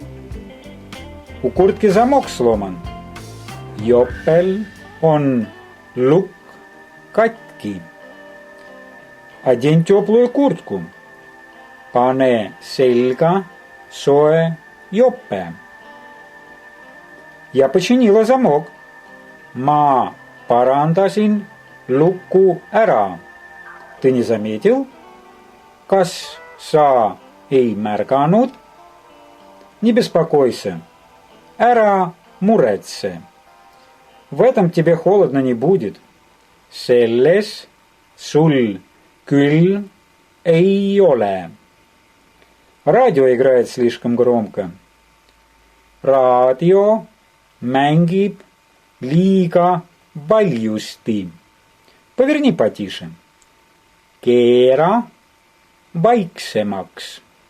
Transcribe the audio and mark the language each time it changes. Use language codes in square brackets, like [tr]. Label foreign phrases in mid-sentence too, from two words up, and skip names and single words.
[ru] У куртки замок сломан. [et] Jopel on lukk katki. [ru] Одень теплую куртку. [et] Pane selga soe jope. [ru] Я починила замок. [et] Ma parandasin luku ära. [ru] Ты не заметил? [et] Kas sa ei märganud? [ru] Не беспокойся. [et] Ära muretse. [ru] В этом тебе холодно не будет. [et] Selles sul külm ei ole. [ru] Радио играет слишком громко. [et] Raadio mängib liiga valjusti. [ru] Поверни потише. [et] Keera vaiksemaks.